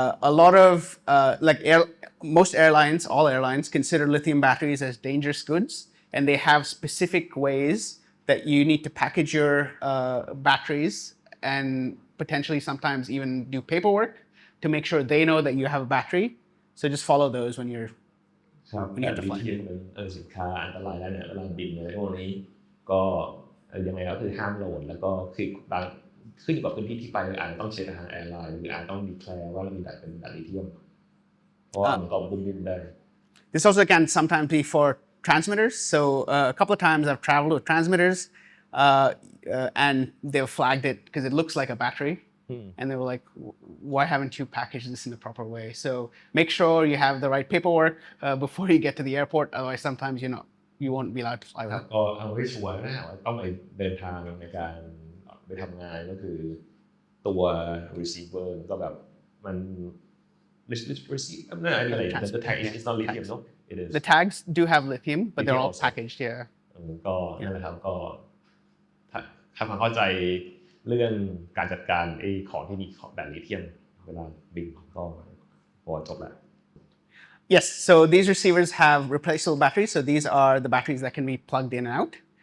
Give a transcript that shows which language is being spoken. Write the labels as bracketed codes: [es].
[en] A lot of most airlines, all airlines consider lithium batteries as dangerous goods, and they have specific ways that you need to package your batteries and potentially sometimes even do paperwork to make sure they know that you have a battery. So just follow those when you're [th] ครับแบบลิเธียมเป็นสินค้าอันตรายแล้วเนี่ยเวลาบินในพวกนี้ก็ยังไงก็คือห้ามโหลดแล้วก็คือบางขึ้นอยู่กับพื้นที่ที่ไปอาจจะต้องเช็คทางแอร์ไลน์หรืออาจต้องดีแคลร์ว่าเรามีแบบเป็นแบบลิเธียมเพราะว่ามันก็บุ้มบินได้ [en] This also can sometimes be for transmitters. So a couple of times I've traveled with transmitters and they've flagged it because it looks like a battery. And they were like, why haven't you packaged this in the proper way? So make sure you have the right paperwork before you get to the airport. Otherwise, sometimes you won't be allowed to fly with it. [th] ก็เอาไว้ชัวร์นะว่าต้องไปเดินทางในการไปทำงานก็คือตัว receiver ก็แบบมัน receiver นั่นอะไร [en] the tag is not lithium no it is The tags do have lithium, but they're all packaged here. [th] ก็นั่นแหละครับก็ทำความเข้าใจเรื่องการจัดการไอ้ของที่มีแบบลิเธียมเวลาบินก็พอจบแล้ว [en] Yes, so these receivers have replaceable batteries. So these are the batteries that can be plugged in and out.